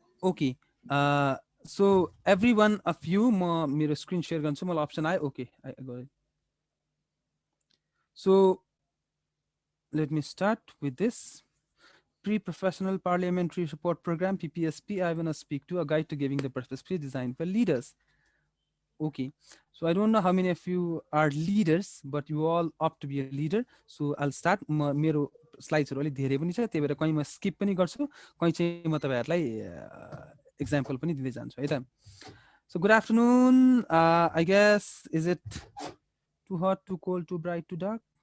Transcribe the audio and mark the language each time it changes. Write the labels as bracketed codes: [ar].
[en] okay so every one of you [ne] म मेरो screen share गर्छु मलाई अप्सन आयो [en] Okay so let me start with this Pre-Professional Parliamentary Support Program, PPSP. I want to speak to a guide to giving the purpose designed for leaders. Okay, so I don't know how many of you are leaders, but you all opt to be a leader. So I'll start. [ne] मेरो स्लाइड्सहरु अलि धेरै पनि छ, त्यही भएर कहीं म skip पनि गर्छु, कहीं चाहिँ म तपाईहरुलाई एक्जाम्पल पनि दिँदै जान्छु है त. [en] So good afternoon. I guess is it too hot, too cold, too bright, too dark?